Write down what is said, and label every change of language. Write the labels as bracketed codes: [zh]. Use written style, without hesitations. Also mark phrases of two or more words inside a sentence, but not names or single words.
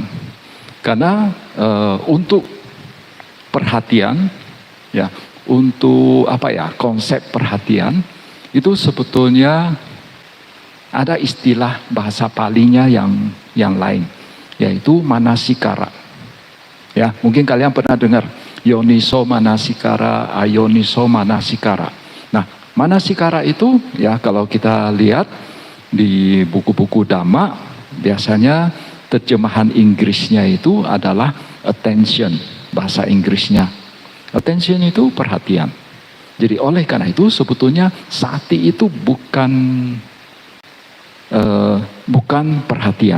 [id] Karena untuk perhatian, ya, untuk konsep perhatian itu sebetulnya ada istilah bahasa Palinya yang lain, yaitu manasikara. Ya, mungkin kalian pernah dengar [pi] yoniso manasikara, ayoniso manasikara. [id] Nah, manasikara itu ya kalau kita lihat di buku-buku Dhamma, biasanya terjemahan Inggrisnya itu adalah attention, bahasa Inggrisnya. Attention itu perhatian. Jadi oleh karena itu sebetulnya sati itu bukan perhatian.